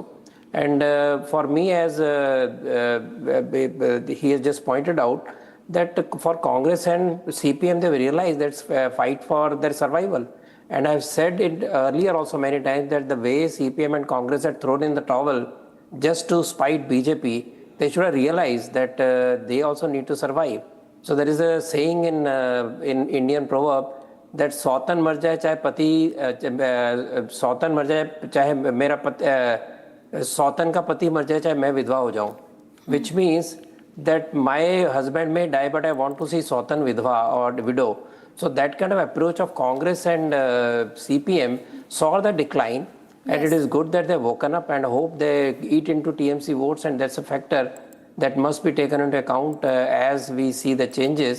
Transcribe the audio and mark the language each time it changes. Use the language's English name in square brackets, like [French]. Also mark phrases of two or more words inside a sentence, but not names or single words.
[English] And for me, as he has just pointed out, that for Congress and CPM, they've realized that's a fight for their survival. And I've said it earlier also many times that the way CPM and Congress had thrown in the towel just to spite BJP, they should have realized that they also need to survive. So there is a saying in Indian proverb that [Hindi] "सौतन मर जाए चाहे पति, सौतन मर जाए चाहे मेरा पति, सौतन का पति मर जाए चाहे मैं विधवा हो जाऊं," [English] which means that my husband may die, but I want to see [Hindi] सौतन विधवा [English] or widow. So that kind of approach of Congress and CPM saw the decline. And it is good that they've woken up, and hope they eat into TMC votes, and that's a factor that must be taken into account as we see the changes.